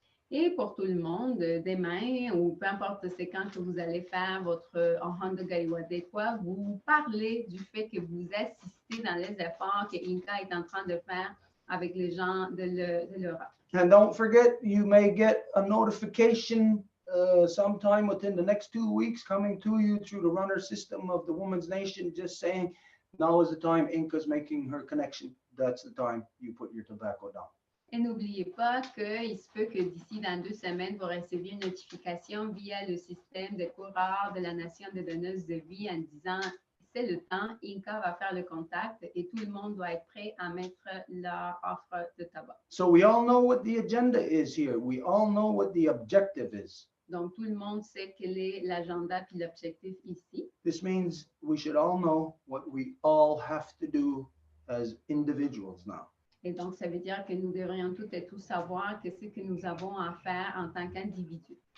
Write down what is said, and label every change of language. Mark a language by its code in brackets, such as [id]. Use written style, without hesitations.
[fr] Et pour tout le monde, demain, ou peu importe c'est quand que vous allez faire votre Honda Galiwadekwa, vous parlez du fait que vous assistez dans les efforts que Inca est en train de faire avec les gens de l'Europe. [en] And don't forget, you may get a notification sometime within the next 2 weeks coming to you through the runner system of the Women's Nation, just saying, now is the time Inca's making her connection. That's the time you put your tobacco down. [fr] Et n'oubliez pas qu'il se peut que d'ici dans 2 semaines, vous receviez une notification via le système de coureurs de la Nation des donneuses de vie en disant c'est le temps, Inca va faire le contact et tout le monde doit être prêt à mettre leur offre de tabac. [en] So we all know what the agenda is here. We all know what the objective is. [fr] Donc, tout le monde sait quel est l'agenda puis l'objectif ici. [en] This means we should all know what we all have to do as individuals now. [fr] Et donc, ça veut dire que nous devrions toutes et tous savoir qu'est-ce que nous avons à faire en tant qu'individus.